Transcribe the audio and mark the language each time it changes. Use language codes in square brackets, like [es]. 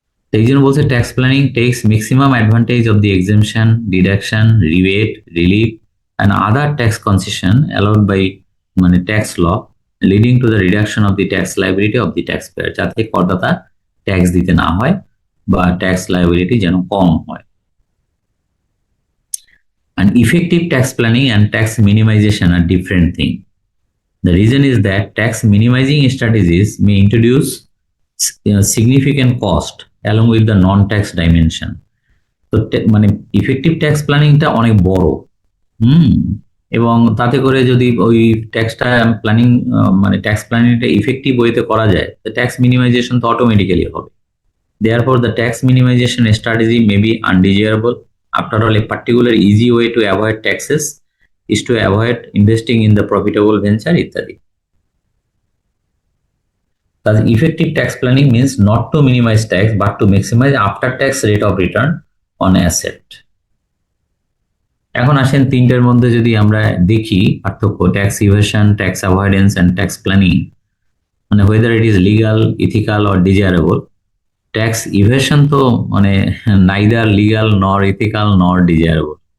[en] তো এই জন্য বলছে tax planning takes maximum advantage of the exemption, deduction, rebate, relief and other tax concession allowed by মানে tax law, leading to the reduction of the tax liability of the tax payer, [bn] যাতে করদাতা tax দিতে না হয় বা tax liability যেন কম হয়। [en] And effective tax planning and tax minimization are different things. The reason is that tax minimizing strategies may introduce significant cost along with the non-tax dimension. [bn] তো মানে effective tax প্ল্যানিংটা অনেক বড়, এবং তাতে করে যদি ওই ট্যাক্সটা প্ল্যানিং মানে ট্যাক্স প্ল্যানিংটা ইফেক্টিভ ওয়েতে করা যায়, তো ট্যাক্স মিনিমাইজেশন তো অটোমেটিক্যালি হবে। [en] Therefore, the tax minimization strategy may be undesirable. After all, a particular easy way to avoid taxes is to avoid investing in the profitable venture ইত্যাদি। Thus, effective tax planning means not to minimize tax but to maximize after-tax rate of return on asset. [bn] এখন আসেন তিনটের মধ্যে যদি আমরা দেখি পার্থক্য, tax evasion, tax avoidance and tax planning, মানে [en] whether it is legal, ethical or desirable. Tax evasion তো মানে neither legal nor ethical nor desirable.